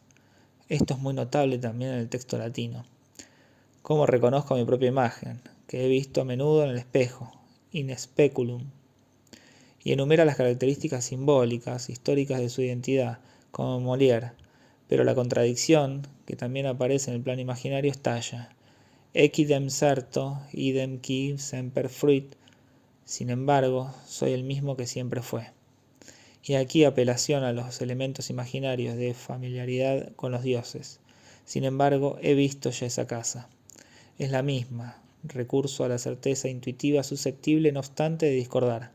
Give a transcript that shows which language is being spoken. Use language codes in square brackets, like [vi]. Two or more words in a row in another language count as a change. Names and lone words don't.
[es] Esto es muy notable también en el texto latino. ¿Cómo reconozco mi propia imagen, que he visto a menudo en el espejo, [la] in speculum? [es] Y enumera las características simbólicas, históricas de su identidad, como Molière, pero la contradicción, que también aparece en el plano imaginario, estalla. [la] Equidem certo, idem qui semper fuit, [es] sin embargo, soy el mismo que siempre fue. Y aquí apelación a los elementos imaginarios de familiaridad con los dioses. Sin embargo, he visto ya esa casa. Es la misma, recurso a la certeza intuitiva susceptible no obstante de discordar.